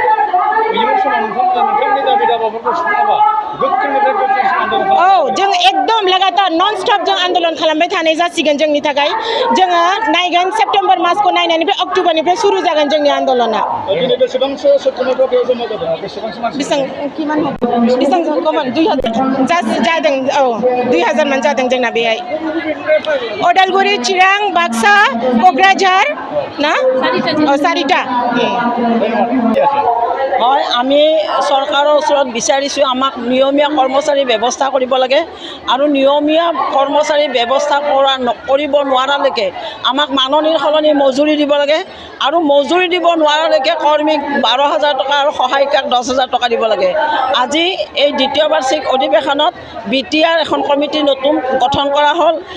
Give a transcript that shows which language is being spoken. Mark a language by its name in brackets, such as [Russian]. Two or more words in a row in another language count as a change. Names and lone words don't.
[Bodo] औ जों एकदम लगातार [English] non stop [Bodo] जों आन्दलन खालामबाय थानाय जासिगोन जोंनि थाखाय जोङो नायगोन सेप्तेम्बर मासखौ नायनायनिफ्राय अक्ट'बरनिफ्राय सुरु जागोन जोंनि आन्दलना बेसेबां खममोन 2000 जादों औ 2000 मान जादों जोंना बेहाय अदालगुरि चिरां बाक्सा क'क्राझार ना চাৰিটা [Assamese] হয় আমি চৰকাৰৰ ওচৰত বিচাৰিছোঁ আমাক নিয়মীয়া কৰ্মচাৰী ব্যৱস্থা কৰিব লাগে আৰু নিয়মীয়া কৰ্মচাৰী ব্যৱস্থা কৰিব নোৱাৰালৈকে আমাক মাননিৰ সলনি মজুৰি দিব লাগে আৰু মজুৰি দিব নোৱাৰালৈকে কৰ্মীক 12,000 টকা আৰু সহায়িকাক 10,000 টকা দিব লাগে আজি এই দ্বিতীয় বাৰ্ষিক অধিৱেশনত BTR এখন কমিটি নতুন গঠন কৰা হ'ল